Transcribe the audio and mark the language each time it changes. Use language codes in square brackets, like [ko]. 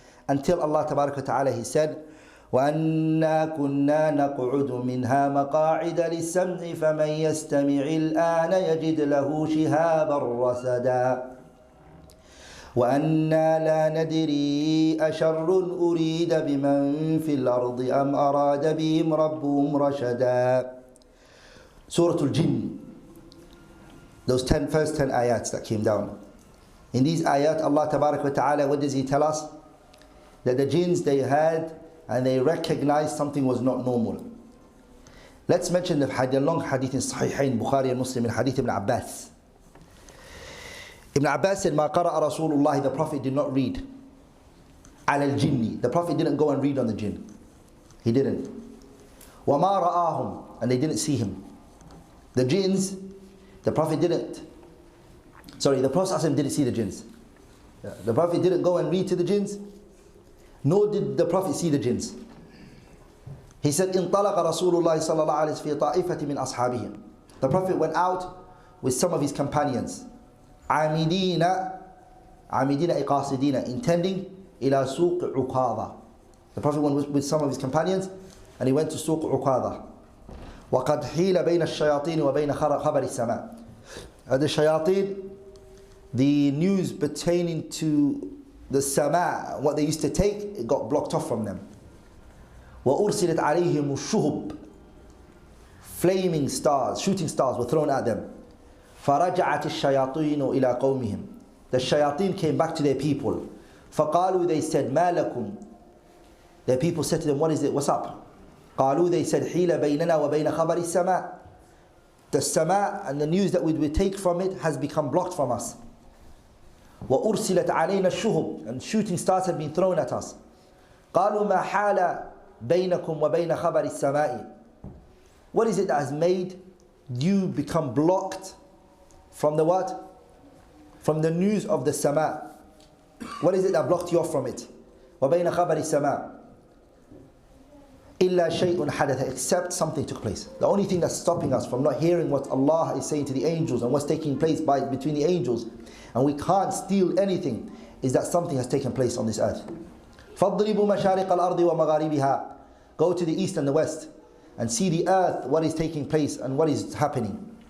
[en] Until Allah Tabaraka wa Ta'ala, He said, [ar] وَأَنَّا كُنَّا نَقْعُدُ مِنْهَا مَقَاعِدَ لِلسَّمْعِ فَمَنْ يَسْتَمِعِ الْآنَ يَجِدْ لَهُ شِهَابًا رَصَدًا وَأَنَّا لَا نَدْرِي أَشَرٌّ أُرِيدَ بِمَنْ فِي الْأَرْضِ أَمْ أَرَادَ بِهِمْ رَبُّهُمْ رَشَدًا. [en] Surah Al-Jinn, those first 10 ayats that came down. In these ayat, Allah Tabaraka wa Ta'ala, what does He tell us? That the jinns, they heard and they recognized something was not normal. Let's mention the long hadith in Sahihain, Bukhari and Muslim, in hadith Ibn Abbas. Ibn Abbas said, [ar] مَا قَرَأَ رَسُولُ اللَّهِ, [en] the Prophet did not read. [ar] عَلَى الْجِنِّ, [en] the Prophet didn't go and read on the jinn. He didn't. [ar] وَمَا رَآهُمْ, [en] and they didn't see him. The jinns, the Prophet didn't. Sorry, the Prophet didn't see the jinns. The Prophet didn't go and read to the jinns, nor did the Prophet see the jinns. He said, [ar] انطلق رسول الله صلى الله عليه وسلم في طائفة من أصحابه. [en] The Prophet went out with some of his companions. [ar] عامدين قاصدين, [en] intending [ar] إلى سوق عكاظة. [en] The Prophet went with some of his companions and he went to سوق عكاظة. [ar] وقد حيل بين الشياطين وبين خبر السماء. [en] The shayateen, the news pertaining to the sama, what they used to take, it got blocked off from them. [ar] وَأُرْسِلَتْ عَلَيْهِمُ الشُّهُبُ, [en] flaming stars, shooting stars were thrown at them. [ar] فَرَجَعَتِ الشَّيَاطِينُ إِلَىٰ قَوْمِهِمْ, [en] the shayateen came back to their people. [ar] فَقَالُوا, [en] they said, [ar] مَا لَكُمْ, [en] their people said to them, what is it, what's up? [ar] قَالُوا, [en] they said, [ar] حِيلَ بَيْنَنَا وَبَيْنَ خَبَرِ السَّمَاءِ, [en] the sama and the news that we would take from it has become blocked from us. [ar] وَأُرْسِلَتْ عَلَيْنَا الشُّهُبُ, [en] and shooting stars have been thrown at us. [ar] قَالُوا مَا حَالَ بَيْنَكُمْ وَبَيْنَ خَبَرِ السَّمَاءِ, [en] what is it that has made you become blocked from the what? From the news of the sama. What is it that blocked you off from it? [ar] وَبَيْنَ خَبَرِ السَّمَاءِ إِلَّا شَيْءٌ حَدَثَ, [en] except something took place. The only thing that's stopping us from not hearing what Allah is saying to the angels and what's taking place between the angels, and we can't steal anything, is that something has taken place on this earth. [ar] فَاضْرِبُوا مَشَارِقَ الْأَرْضِ وَمَغَارِبِهَا, [en] go to the east and the west and see the earth, what is taking place and what is happening.